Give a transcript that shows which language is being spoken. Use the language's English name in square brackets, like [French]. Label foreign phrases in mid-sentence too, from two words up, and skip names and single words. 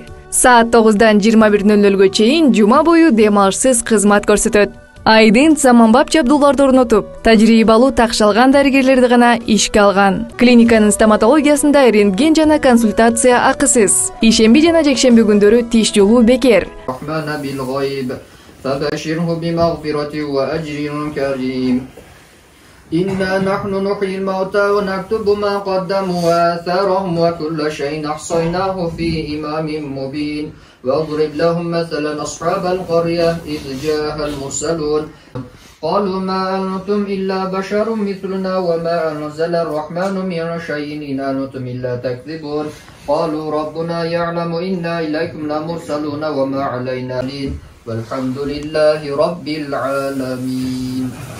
[Kyrgyz] Саат 9-дан 21:00-гө чейин жума бою дем алышсыз кызмат көрсөтөт. Айдын саманбап жабдууларды орнотуп, тажрыйбалуу такшалган дарыгерлерди гана ишке алган. Клиниканын стоматологиясында рентген жана консультация акысыз. Ишемби жана жекшемби күндөрү тиш жолуу бекер. [Arabic] إنا نحن نحيي الموتى ونكتب ما قدموا وآثارهم وكل شيء أحصيناه في إمام مبين واضرب لهم مثلا أصحاب القرية إذ جاءها المرسلون قالوا ما أنتم إلا بشر مثلنا وما أنزل الرحمن من شيء إن أنتم إلا تكذبون قالوا ربنا يعلم إنا إليكم لمرسلون وما علينا لين والحمد لله رب العالمين.